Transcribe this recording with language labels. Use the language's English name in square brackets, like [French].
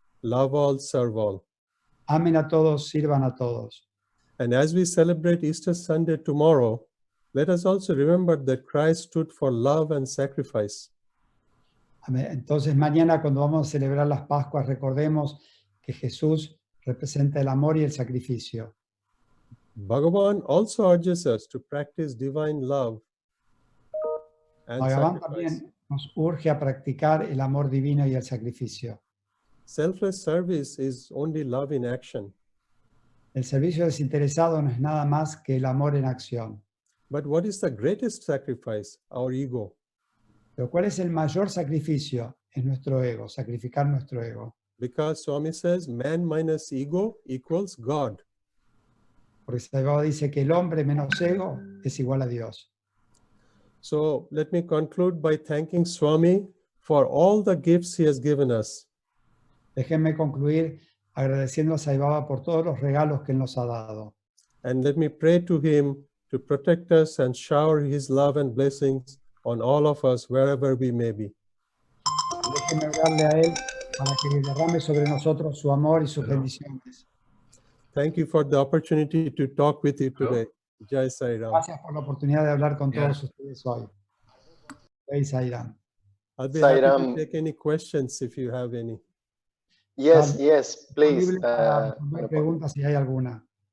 [English] Love all, serve all. [Spanish] Amen a todos, sirvan a todos. [English] And as we celebrate Easter Sunday tomorrow, let us also remember that Christ stood for love and sacrifice. [Spanish] Amén. Entonces mañana, cuando vamos a celebrar las Pascuas, recordemos que Jesús representa el amor y el sacrificio. [English] Bhagavan also urges us to practice divine love and Bhagavan sacrifice. [Spanish] también nos urge a practicar el amor divino y el sacrificio. [English] Selfless service is only love in action. [Spanish] El servicio desinteresado no es nada más que el amor en acción. [English] But what is the greatest sacrifice? Our ego. [Spanish] Pero ¿cuál es el mayor sacrificio? Es nuestro ego, sacrificar nuestro ego. [English] Because Swami says man minus ego equals God. [Spanish] porque Sai Baba dice que el hombre menos ego es igual a Dios. [English] So let me conclude by thanking Swami for all the gifts he has given us. [Spanish] Déjenme concluir agradeciendo a Sai Baba por todos los regalos que Él nos ha dado. [English] And let me pray to him to protect us and shower his love and blessings on all of us wherever we may be. [Spanish] Déjenme orarle a Él para que derrame sobre nosotros su amor y sus bendiciones. [English] Thank you for the opportunity to talk with you today. [Hindi] Jai Sai Ram. [Spanish] Gracias por la oportunidad de hablar con todos ustedes hoy. [Hindi] Jai Sai Ram. [English] I'll be Sai happy Ram. to take any questions if you have any. Yes, yes, please. [Spanish] Disponible para responder preguntas si hay alguna.